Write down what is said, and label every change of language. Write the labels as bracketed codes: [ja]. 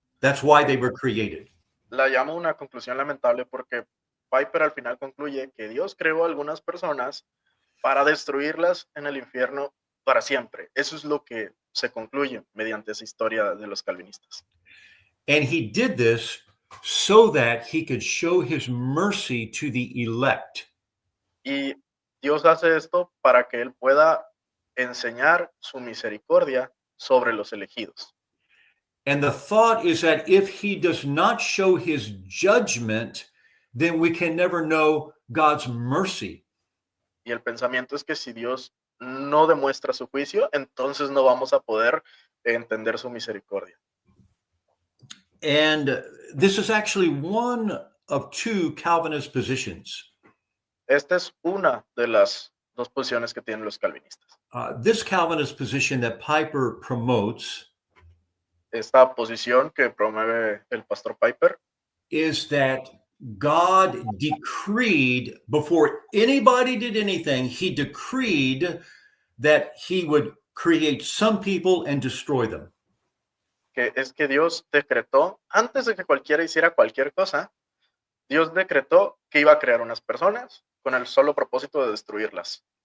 [en] That's why they were created. [es] La llamo una conclusión lamentable porque Piper al final concluye que Dios creó a algunas personas para destruirlas en el infierno para siempre. Eso es lo que se concluye mediante esa historia de los calvinistas. [en] And he did this so that he could show his mercy to the elect. [es] Y Dios hace esto para que él pueda enseñar su misericordia sobre los elegidos. [en] And the thought is that if he does not show his judgment, then we can never know God's mercy. [es] Y el pensamiento es que si Dios no demuestra su juicio, entonces no vamos a poder entender su misericordia. [en] And this is actually one of two Calvinist positions. [es] Esta es una de las dos posiciones que tienen los calvinistas. [en] This Calvinist position that Piper promotes [es] Esta posición que promueve el pastor Piper [en] is that God decreed, before anybody did anything, he decreed that he would create some people and destroy them. [es] que es que Dios decretó, antes de que cualquiera hiciera cualquier cosa, Dios decretó que iba a crear unas personas con el solo propósito de destruirlas.